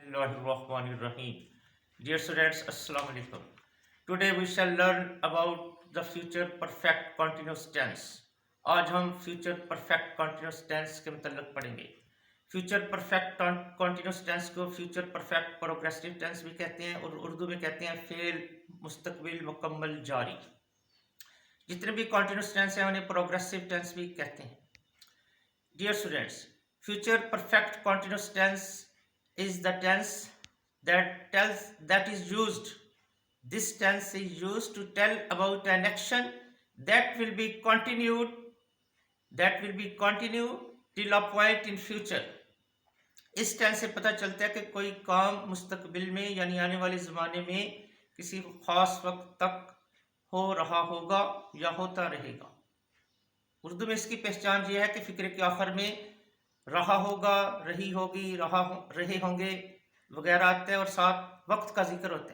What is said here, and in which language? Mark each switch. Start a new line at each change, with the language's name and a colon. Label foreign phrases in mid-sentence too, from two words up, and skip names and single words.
Arabic: بسم الله الرحمن الرحيم.
English: Dear students,
Arabic: السلام عليكم.
English: Today we shall learn about the future perfect continuous tense.
Hindi: आज हम
English: future perfect continuous tense
Hindi: के मतलब पढ़ेंगे.
English: Future perfect continuous tense
Hindi: को
English: future perfect progressive tense
Hindi: भी कहते हैं और उर्दू में कहते हैं फेल मुस्तकबिल मुकम्मल जारी. जितने भी
English: continuous tense
Hindi: हैं उन्हें
English: progressive tense
Hindi: भी कहते हैं.
English: Dear students, future perfect continuous tense is the tense that is used. This tense is used to tell about an action that will be continued till a point in future. इस टेंस से पता चलता है कि कोई काम मुस्तकबिल में यानी आने वाले ज़माने में किसी ख़ास वक्त तक हो रहा होगा या होता रहेगा. उर्दू में इसकी पहचान यह है कि फ़िक्र के आखिर में रहा होगा, रही होगी, रहे होंगे वगैरह आते हैं और साथ वक्त का जिक्र होता है.